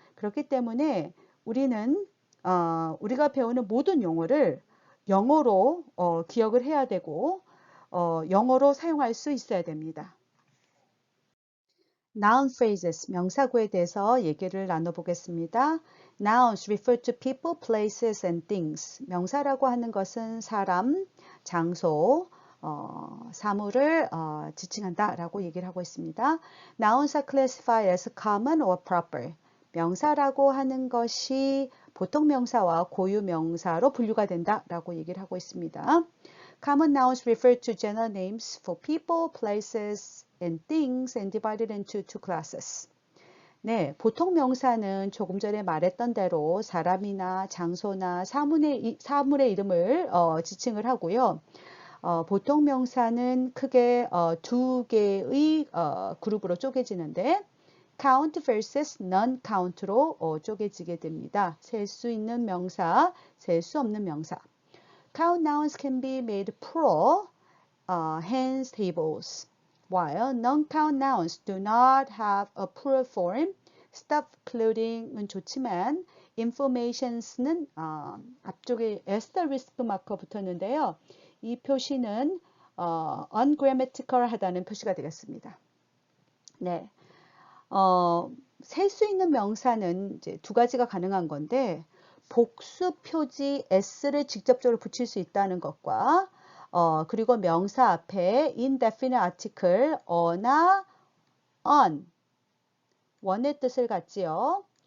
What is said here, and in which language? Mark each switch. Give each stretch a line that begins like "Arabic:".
Korean: 그렇기 때문에 우리는 우리가 배우는 모든 용어를 영어로 기억을 해야 되고 영어로 사용할 수 있어야 됩니다. Noun phrases, 명사구에 대해서 얘기를 나눠보겠습니다.
English: Nouns refer to people, places, and things.
Korean: 명사라고 하는 것은 사람, 장소, 사물을 지칭한다 라고 얘기를 하고 있습니다.
English: Nouns are classified as common or proper.
Korean: 명사라고 하는 것이 보통 명사와 고유 명사로 분류가 된다 라고 얘기를 하고 있습니다.
English: Common nouns refer to general names for people, places, and things and divided into two classes.
Korean: 네, 보통 명사는 조금 전에 말했던 대로 사람이나 장소나 사물의 이름을 지칭을 하고요. 보통 명사는 크게 두 개의 그룹으로 쪼개지는데 count versus non-count로 쪼개지게 됩니다. 셀 수 있는 명사, 셀 수 없는 명사.
English: Count nouns can be made plural, hence tables, while non-count nouns do not have a plural form.
Korean: Stuff, clothing은 좋지만 informations는 앞쪽에 asterisk 마커 붙었는데요. 이 표시는 ungrammatical하다는 표시가 되겠습니다. 네, 셀 수 있는 명사는 이제 두 가지가 가능한 건데 복수 표지 s를 직접적으로 붙일 수 있다는 것과 그리고 명사 앞에 indefinite article 어나 on 원의 뜻을 갖지요.